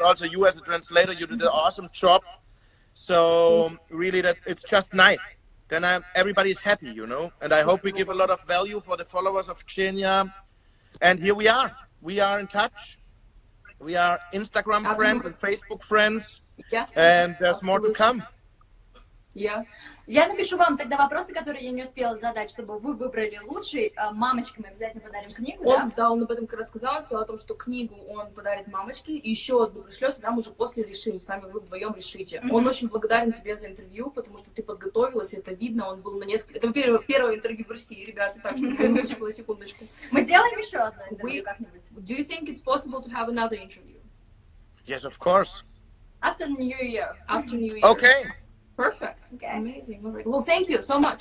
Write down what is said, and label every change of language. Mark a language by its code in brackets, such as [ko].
[en] Also, you as a translator, you did an awesome job. So really, that it's just nice. Then everybody's happy, you know. And I hope we give a lot of value for the followers of Ksenia. And here we are. We are in touch. We are Instagram friends and Facebook friends. Yes, and there's more to come. Yeah. [ru] Я напишу вам тогда вопросы, которые я не успела задать, чтобы вы выбрали лучший. Мамочкам мы обязательно подарим книгу, да? Он об этом как раз сказал о том, что книгу он подарит мамочке, и еще одну пришлет, и там уже после решим, сами вы вдвоем решите. Mm-hmm. Он очень благодарен тебе за интервью, потому что ты подготовилась, это видно, он был на несколько... Это первое интервью в России, ребята, так что минуточку, на секундочку. Мы сделаем еще одно интервью как-нибудь. [en] Do you think it's possible to have another interview? Yes, of course. After New Year. After New Year. Okay. Perfect. Okay. Amazing. All right. Well, thank you so much.